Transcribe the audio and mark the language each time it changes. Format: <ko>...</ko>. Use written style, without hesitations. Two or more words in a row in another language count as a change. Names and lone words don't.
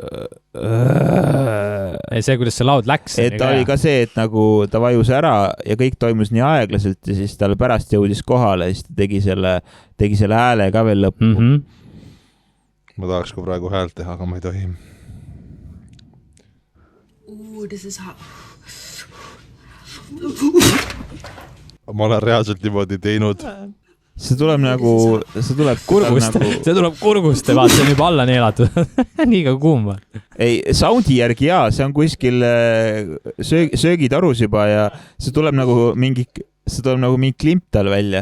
<et>see, kuidas see laud läks. Et ta oli ka see, et nagu ta vajus ära ja kõik toimus nii aeglaselt ja siis tal pärast jõudis kohale ja siis ta tegi selle hääle ka veel lõppu. Ma tahaks ka praegu häält teha, aga ma ei tohi.</et> <en>This is hot.</en> <et>Ma olen reaalselt niimoodi teinud. See tuleb kurgust. See tuleb kurgust, vaat see on juba alla neelatud. Nii ka kuum. Ei, soundi järgi jaa, see on kuskil söögitarus juba ja see tuleb nagu mingi klimp tal välja.</et>